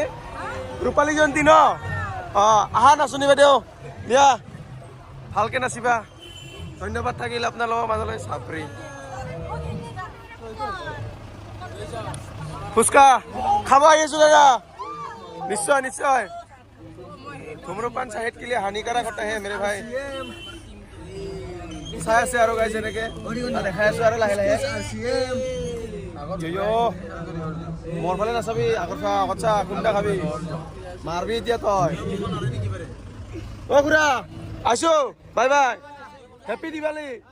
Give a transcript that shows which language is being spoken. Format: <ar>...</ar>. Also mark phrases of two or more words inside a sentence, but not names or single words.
<as>ৰূপালী জয়ন্তী ন? আহা নাচনী বাইদেউ, দিয়া ভালকৈ নাচিবা। ধন্যবাদ থাকিল আপোনালোকৰ মাজলৈ। চাপৰি ফুচকা খাব আহি আছোঁ দাদা। নিশ্চয় নিশ্চয়।</as> <hi>धूम्रपान सेहत के लिए हानिकारक होता है मेरे भाई।</hi> <as>চাই আছে আৰু গাইছে এনেকে দেখাই আছো আৰু লাহে লাহে। মোৰ ফালে নাচাবি, আগত চা কোনটা খাবি, মাৰবি এতিয়া তই। অ খুৰা আছো,</as> <en>bye bye, happy Diwali.</en>